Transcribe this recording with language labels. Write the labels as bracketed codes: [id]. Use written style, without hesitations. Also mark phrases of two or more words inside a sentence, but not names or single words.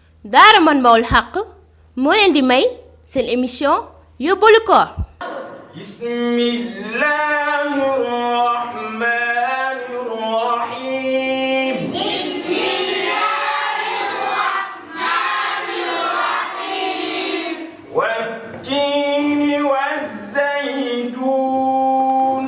[wo] daara Manbahoul Haqqi moo leen di may seen émission yóbbalu koor. [ar] بسم الله الرحمن الرحيم. بسم الله الرحمن الرحيم. والتين والزيتون.